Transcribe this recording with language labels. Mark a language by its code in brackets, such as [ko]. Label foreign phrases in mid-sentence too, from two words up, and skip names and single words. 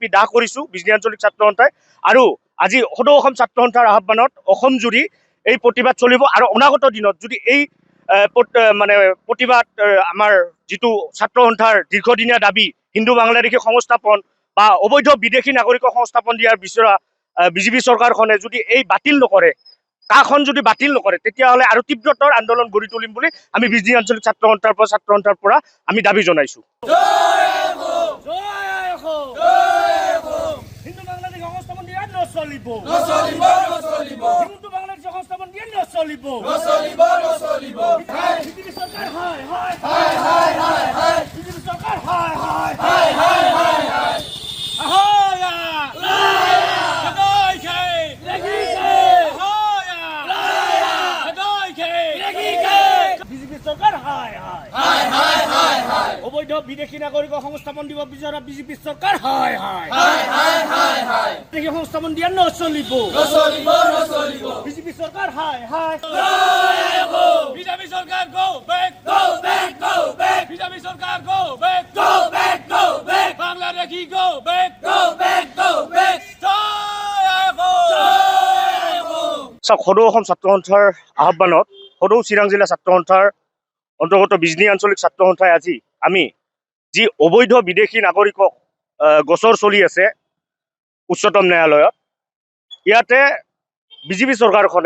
[as] দাহ কৰিছোঁ বিজনী আঞ্চলিক ছাত্ৰ সন্থাই আৰু আজি সদৌ অসম ছাত্ৰ সন্থাৰ আহ্বানত অসম জুৰি এই প্ৰতিবাদ চলিব আৰু অনাগত দিনত যদি এই মানে প্ৰতিবাদ আমাৰ যিটো ছাত্ৰ সন্থাৰ দীৰ্ঘদিনীয়া দাবী হিন্দু বাংলাদেশী সংস্থাপন বা অবৈধ বিদেশী নাগৰিকক সংস্থাপন দিয়াৰ বিচৰা বিজেপি চৰকাৰখনে যদি এই বাতিল নকৰে কাখন যদি বাতিল নকৰে তেতিয়াহ'লে আৰু তীব্ৰতৰ আন্দোলন গঢ়ি তুলিম বুলি আমি বিজনী আঞ্চলিক ছাত্ৰ সন্থাৰ পৰা আমি দাবী জনাইছোঁ। হিন্দু বাংলাদেশ সংস্থাপন দিয়া নচলিব নচলিব নচলিব হিন্দু বাংলাদেশ সংস্থাপন দিয়া নচলিব নচলিব নচলিব বিজেপি সরকার হায় হায় হায় হায় হায় হায় বিজেপি সরকার হায় হায় হায় হায় হায় হায় ahoya লায়া Hadoike লেগিকে ahoya লায়া Hadoike লেগিকে বিজেপি সরকার হায় হায় হায় হায় হায় হায় অবৈধ বিদেশী নাগরিক সংস্থাপন দিব বিচৰা বিজেপি সরকার হায় হায় হায় হায় হায় হায় বিদেশী সংস্থাপন দিয়া নচলিব নচলিব নচলিব বিজেপি সরকার হায় হায় লায়াগো বিজেপি সরকার [en] go back go back go back [as] বিজেপি সরকার [en] go back go back go back Bangladeshi go back go back go back [as] জয়গো সদৌ অসম ছাত্ৰ সন্থাৰ আহ্বানত সদৌ চিৰাং জিলা ছাত্ৰ সন্থাৰ অন্তৰ্গত বিজনী আঞ্চলিক ছাত্ৰ সন্থাই আজি আমি যি অবৈধ বিদেশী নাগৰিকক গোচৰ চলি আছে উচ্চতম ন্যায়ালয়ত ইয়াতে বিজেপি চৰকাৰখনে